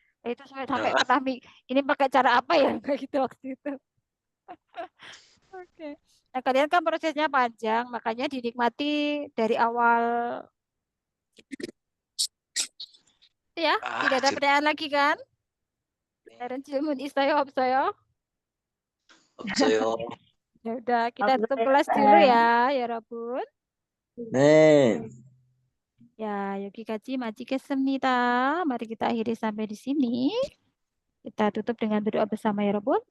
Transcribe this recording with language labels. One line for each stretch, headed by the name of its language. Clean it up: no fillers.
Indonesian: Nah, itu sampai pernah ini pakai cara apa ya kayak gitu waktu itu. Oke. Nah, kalian kan prosesnya panjang, makanya dinikmati dari awal. Ya, tidak ada pertanyaan lagi kan?
Korean: Dalam 질문 있어요, 없어요? 없어요.
Indonesian: Ya udah, kita tutup kelas dulu ya, 여러분.
Korean: 네. Ya, 여기까지 마치겠습니다.
Indonesian: Mari kita akhiri sampai di sini. Kita tutup dengan berdoa bersama ya, 여러분.